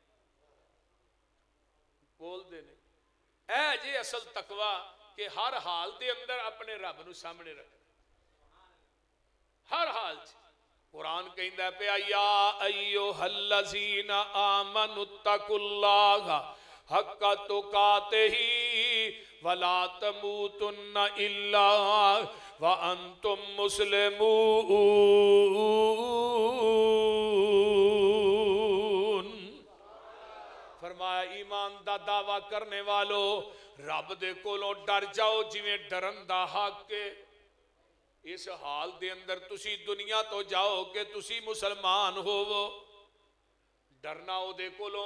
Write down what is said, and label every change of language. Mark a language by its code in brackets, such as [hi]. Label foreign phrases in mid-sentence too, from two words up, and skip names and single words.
[pa] ਬੋਲਦੇ ਨੇ ਇਹ ਜੇ ਅਸਲ ਤਕਵਾ ਕਿ ਹਰ ਹਾਲ ਦੇ ਅੰਦਰ ਆਪਣੇ ਰੱਬ ਨੂੰ ਸਾਹਮਣੇ ਰੱਖ, ਹਰ ਹਾਲ 'ਚ। ਕੁਰਾਨ ਕਹਿੰਦਾ ਪਿਆ [ar] يا أيها الذين آمنوا اتقوا الله حق تقاته ولا تموتن إلا وأنتم مسلمون. [pa] ਫਰਮਾਇਆ ਈਮਾਨ ਦਾ ਦਾਅਵਾ ਕਰਨੇ ਵਾਲੋ ਰੱਬ ਦੇ ਕੋਲੋਂ ਡਰ ਜਾਓ ਜਿਵੇਂ ਡਰਨ ਦਾ ਹੱਕ ਹੈ। ਇਸ ਹਾਲ ਦੇ ਅੰਦਰ ਤੁਸੀਂ ਦੁਨੀਆ ਤੋਂ ਜਾਓ ਕਿ ਤੁਸੀਂ ਮੁਸਲਮਾਨ ਹੋਵੋ, ਡਰਨਾ ਓਦੇ ਕੋਲੋਂ।